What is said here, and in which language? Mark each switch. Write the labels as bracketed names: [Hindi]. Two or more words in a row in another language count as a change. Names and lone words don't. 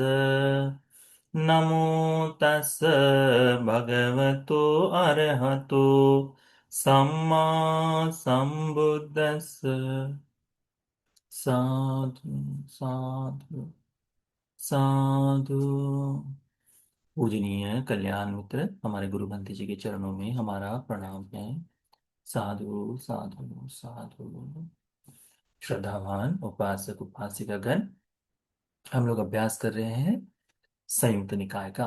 [Pali] नमो तस् भगवतो अरहतो सम्मा सम्बुद्धस्स। साधु साधु साधु। [Hindi] पूजनीय कल्याण मित्र, हमारे गुरु भंते जी के चरणों में हमारा प्रणाम है। [Pali] साधु साधु साधु। [Hindi] श्रद्धावान उपासक उपासिका गण, हम लोग अभ्यास कर रहे हैं संयुक्त निकाय का।